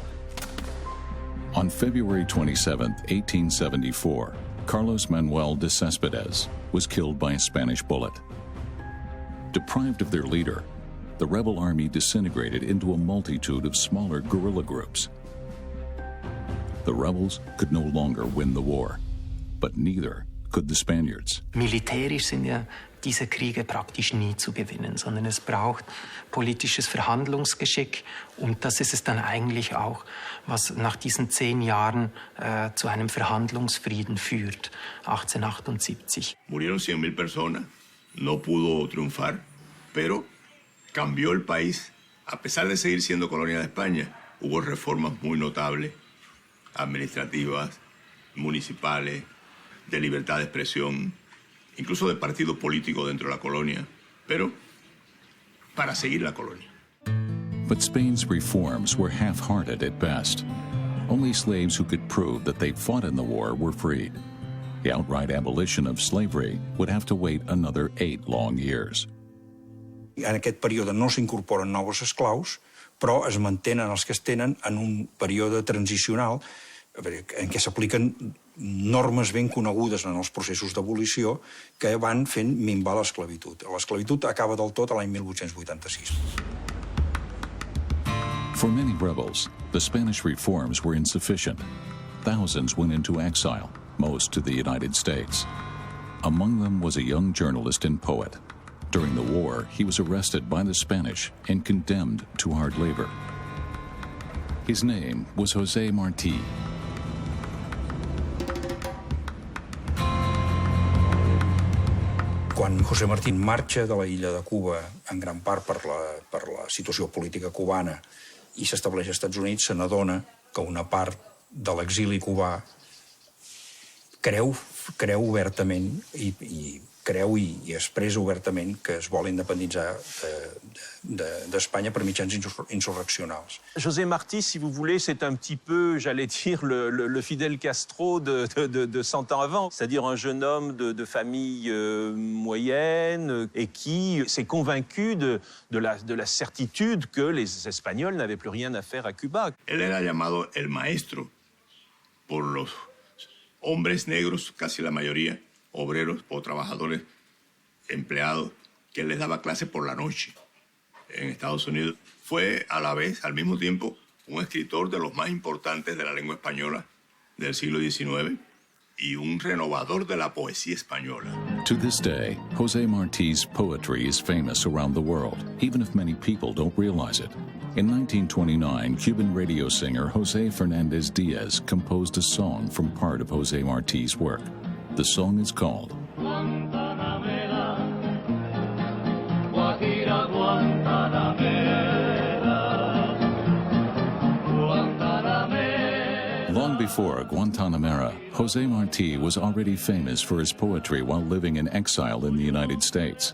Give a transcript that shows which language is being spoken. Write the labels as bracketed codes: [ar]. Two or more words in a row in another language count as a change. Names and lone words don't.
[en] On February 27, 1874, Carlos Manuel de Céspedes was killed by a Spanish bullet. Deprived of their leader, the rebel army disintegrated into a multitude of smaller guerrilla groups. The rebels could no longer win the war, but neither could the Spaniards. [de] Militärisch sind ja diese Kriege praktisch nie zu gewinnen, sondern es braucht politisches Verhandlungsgeschick und das ist es dann eigentlich auch, was nach diesen 10 Jahren zu einem Verhandlungsfrieden führt, 1878. [es] Murieron 100,000 personas, no pudo triunfar, pero cambió el país. A pesar de seguir siendo colonia de España, hubo reformas muy notables, administrativas, municipales, de libertad de expresión, incluso de partido político dentro de la colonia, pero para seguir la colonia. [en] But Spain's reforms were half-hearted at best. Only slaves who could prove that they fought in the war were freed. The outright abolition of slavery would have to wait another 8 long years. [ca] En aquest període no s'incorporen nous esclaus, però es mantenen els que es tenen en un període transicional en què s'apliquen normes ben conegudes en els processos d'abolició que van fent minvar l'esclavitud. L'esclavitud acaba del tot a l'any 1886. [en] For many rebels, the Spanish reforms were insufficient. Thousands went into exile, most to the United States. Among them was a young journalist and poet. During the war, he was arrested by the Spanish and condemned to hard labor. His name was José Martí. [ca] Quan José Martí marxa de la illa de Cuba, en gran part per la situació política cubana, i s'estableix als Estats Units, se n'adona que una part de l'exili cubà creu obertament i expressa obertament que es vol independitzar d'Espanya per mitjans insurreccionals. [fr] José Martí, si vous voulez, c'est un petit peu, j'allais dire, le Fidel Castro de 100 ans avant. C'est-à-dire un jeune homme de famille moyenne et qui s'est convaincu de la certitude que les Espagnols n'avaient plus rien à faire à Cuba. [es] Él era llamado el maestro por los hombres negros, casi la mayoría, obreros o trabajadores, empleados, que él les daba clases por la noche en Estados Unidos. Fue a la vez, al mismo tiempo, un escritor de los más importantes de la lengua española del siglo XIX y un renovador de la poesía española. [en] To this day, José Martí's poetry is famous around the world, even if many people don't realize it. In 1929, Cuban radio singer José Fernández Díaz composed a song from part of José Martí's work. The song is called Long before Guantanamera, José Martí was already famous for his poetry while living in exile in the United States.